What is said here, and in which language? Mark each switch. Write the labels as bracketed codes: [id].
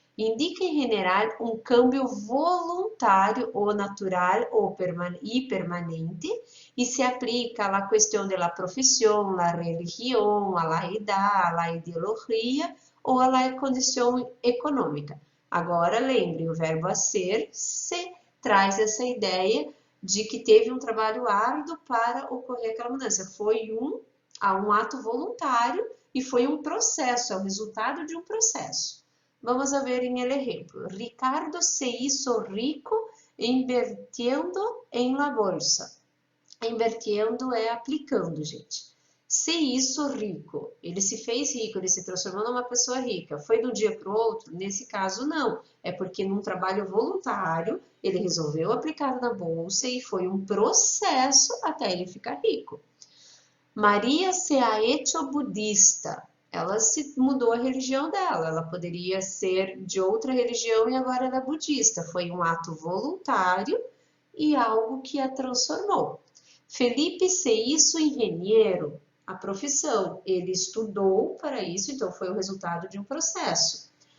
[pt] Indica em general um câmbio voluntário ou natural ou permanente e se aplica à questão da profissão, à religião, à idade, à ideologia ou à condição econômica. Agora, lembre, o verbo hacer-se traz essa ideia de que teve um trabalho árduo para ocorrer aquela mudança. Foi um ato voluntário e foi um processo, é o resultado de um processo. [es] Vamos a ver em el ejemplo. Ricardo se hizo rico invirtiendo en la bolsa. [pt] Invertindo é aplicando, gente. [es] Se hizo rico, [pt] ele se fez rico, ele se transformou numa pessoa rica. Foi de um dia para o outro? Nesse caso, não. É porque num trabalho voluntário, ele resolveu aplicar na bolsa e foi um processo até ele ficar rico. [es] Maria se ha hecho budista. [pt] Ela se mudou a religião dela. Ela poderia ser de outra religião e agora era budista. Foi um ato voluntário e algo que a transformou. [es] Felipe se hizo engenheiro. [pt] A profissão. Ele estudou para isso, então foi o resultado de um processo.